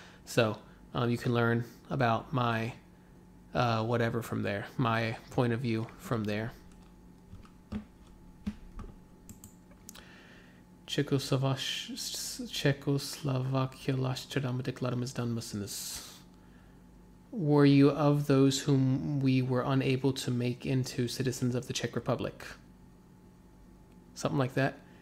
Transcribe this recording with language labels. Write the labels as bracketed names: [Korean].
[English] So you can learn about my whatever from there, my point of view from there. [Turkish] Çekoslovakyalaştıramadıklarımızdan mısınız? [English] Were you of those whom we were unable to make into citizens of the Czech Republic? Something like that.